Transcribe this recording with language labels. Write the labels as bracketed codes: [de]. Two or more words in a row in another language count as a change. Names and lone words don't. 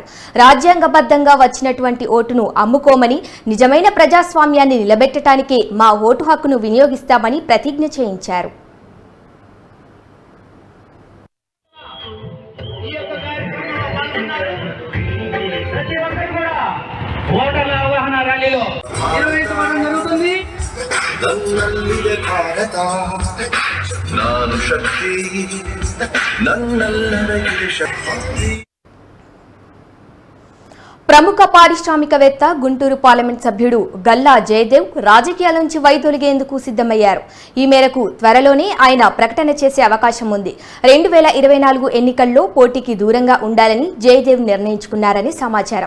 [te] రాజ్యాంగబద్ధంగా వచ్చినటువంటి ఓటును అమ్ముకోమని, నిజమైన ప్రజాస్వామ్యాన్ని నిలబెట్టడానికే మా ఓటు హక్కును వినియోగిస్తామని ప్రతిజ్ఞ చేయించారు. ప్రతి ఒక్కరు కూడా ఓటర్ల అవగాహన ర్యాలీలో నిర్వహించడం జరుగుతుంది. [kn] ನನ್ನಲ್ಲಿದೆ ಭಾರತ ನಾನು ಶಕ್ತಿ ನನ್ನಲ್ಲರಗಿದೆ ಶಕ್ತಿ. [te] ప్రముఖ పారిశ్రామికవేత్త గుంటూరు పార్లమెంట్ సభ్యుడు గల్లా జయదేవ్ రాజకీయాల నుంచి వైదొలిగేందుకు సిద్ధమయ్యారు. ఈ మేరకు త్వరలోనే ఆయన ప్రకటన చేసే అవకాశం ఉంది. 2024 ఎన్నికల్లో పోటీకి దూరంగా ఉండాలని జయదేవ్ నిర్ణయించుకున్నారని సమాచారం.